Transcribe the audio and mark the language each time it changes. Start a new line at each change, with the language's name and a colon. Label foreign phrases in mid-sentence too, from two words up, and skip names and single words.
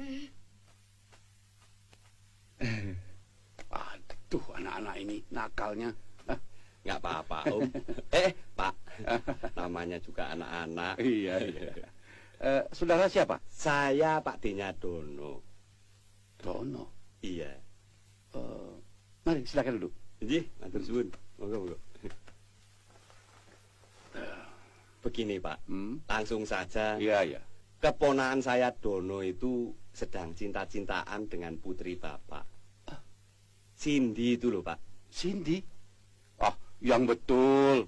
Indonesian: Aduh, anak-anak ini nakalnya. Nggak apa-apa, Om. Pak. Namanya juga anak-anak. Iya. Saudara siapa? Saya Pak D-nya Dono. Dono. Iya. Mari silakan duduk.
Javanese: Nggih, matur suwun.
Indonesian: Monggo. Begini, Pak. Langsung saja. Iya. Keponakan saya Dono itu sedang cinta-cintaan dengan putri Bapak. Cindy itu loh, Pak. Cindy. Oh, yang betul.